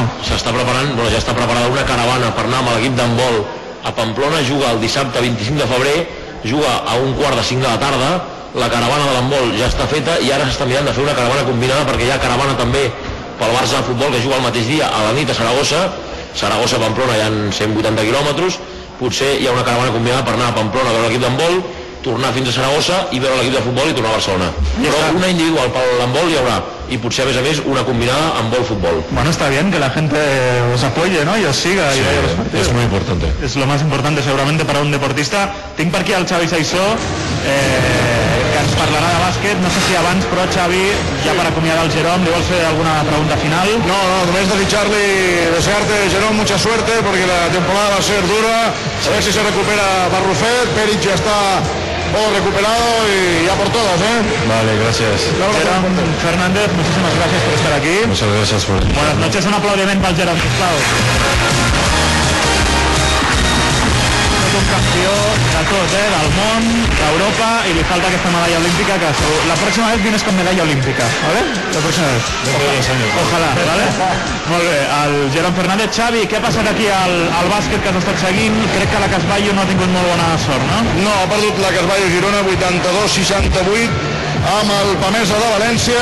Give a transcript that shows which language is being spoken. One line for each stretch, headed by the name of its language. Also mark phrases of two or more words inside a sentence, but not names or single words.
Catalan: S'està preparant, bueno, ja està preparada una caravana per anar amb l'equip d'handbol a Pamplona, juga el dissabte 25 de febrer, juga a 1:45 de la tarda, la caravana de l'handbol ja està feta, i ara s'està mirant de fer una caravana combinada, perquè hi ha caravana també pel Barça de futbol, que juga el mateix dia a la nit a Saragossa-Pamplona, hi ha 180 quilòmetres, potser hi ha una caravana combinada per anar a Pamplona a veure l'equip d'handbol, tornar fins a Saragossa i veure l'equip de futbol i tornar a Barcelona. Però una individual per l'handbol hi haurà, y potser a més una combinada handbol-fútbol.
Spanish: Bueno, está bien que la gente os apoye, ¿no? Y os siga y vaya a los partidos. Es muy importante. Es lo más importante seguramente para un deportista.
Catalan: Tinc per aquí el Xavi Saissó, que ens parlarà de bàsquet. No sé si abans, però Xavi, ja per acomiadar el Jerón, ¿le vols fer alguna pregunta final?
Spanish: No, només desearte, Jerón, mucha suerte, porque la temporada va a ser dura. A ver si se recupera Barrufet, Peric ya está todo recuperado y ya por todas, ¿eh? Vale, gracias. Jerón Fernández, muchísimas gracias por estar aquí. Muchas gracias por... Buenas noches,
Catalan: un aplaudiment pel Jerón, sisplau. Un campió de tot, del món, d'Europa, i li falta aquesta medalla olímpica, que la pròxima
Spanish: vez vienes con medalla olímpica, ¿vale? La pròxima vez. Ojalà, ¿vale?
Catalan: Molt bé, el Jerón Fernández. Xavi, què ha passat aquí al bàsquet que has estat seguint? Crec que la Casballo no ha tingut molt bona sort, no? No, ha perdut la Casballo Girona 82-68 amb el Pamesa de València.